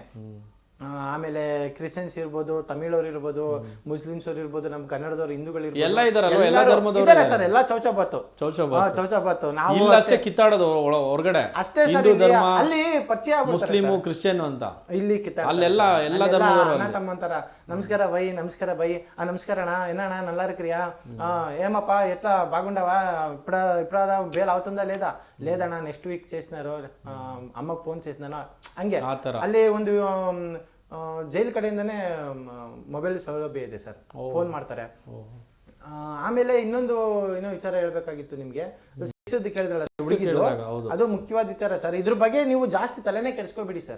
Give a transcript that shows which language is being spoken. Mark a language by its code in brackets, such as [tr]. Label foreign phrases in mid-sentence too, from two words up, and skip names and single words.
[kn] ಆಮೇಲೆ ಕ್ರಿಶ್ಚಿಯನ್ಸ್ ಇರ್ಬೋದು, ತಮಿಳವ್ರು ಇರ್ಬೋದು, ಮುಸ್ಲಿಮ್ಸ್ ಅವ್ರು ಇರ್ಬೋದು, ನಮ್ ಕನ್ನಡದವ್ರು, ಹಿಂದೂಗಳು ಇದ್ದಾರೆ ಸರ್. ಎಲ್ಲ ಚೌಚಬಾತು ನಾವು ಅಷ್ಟೇ ಕಿತ್ತಾಡೋದು ಹೊರಗಡೆ, ಅಷ್ಟೇ ಸರ್. ಅಲ್ಲಿ ಪರಿಚಯ ಮುಸ್ಲಿಮು ಕ್ರಿಶ್ಚಿಯನ್ ಅಂತ, ಇಲ್ಲಿ ಅಲ್ಲೆಲ್ಲ ಎಲ್ಲ ಧರ್ಮದವರು ಅಣ್ಣ ತಮ್ಮ ಅಂತಾರ. ನಮಸ್ಕಾರ ಬೈ, ನಮಸ್ಕಾರ ಬೈ, ನಮಸ್ಕಾರ ಅಣ್ಣ, ಏನಣ್ಣ [ta] நல்லா இருக்கிறியா, [te] ఏమప్పా ఎట్లా బాగుండవా, ఇప్పుడు బేల్ అవుతుందా లేదా, లేదಣ್ಣ [en] next week [te] చేసినారు, అమ్మకు ఫోన్ చేసినాను, [kn] ಹಂಗೆ. ಅಲ್ಲಿ ಒಂದು ಜೈಲ್ ಕಡೆಯಿಂದಾನೇ ಮೊಬೈಲ್ ಸೌಲಭ್ಯ ಇದೆ ಸರ್, ಫೋನ್ ಮಾಡ್ತಾರೆ. ಆಮೇಲೆ ಇನ್ನೊಂದು ಏನೋ ವಿಚಾರ ಹೇಳ್ಬೇಕಾಗಿತ್ತು ನಿಮ್ಗೆ, ಕೇಳಿದ್ರಲ್ಲ ಹುಡುಗಿದ್ದು, ಅದು ಮುಖ್ಯವಾದ ವಿಚಾರ ಸರ್. ಇದ್ರ ಬಗ್ಗೆ ನೀವು ಜಾಸ್ತಿ ತಲೆನೇ ಕೆಡಿಸ್ಕೋಬೇಡಿ ಸರ್.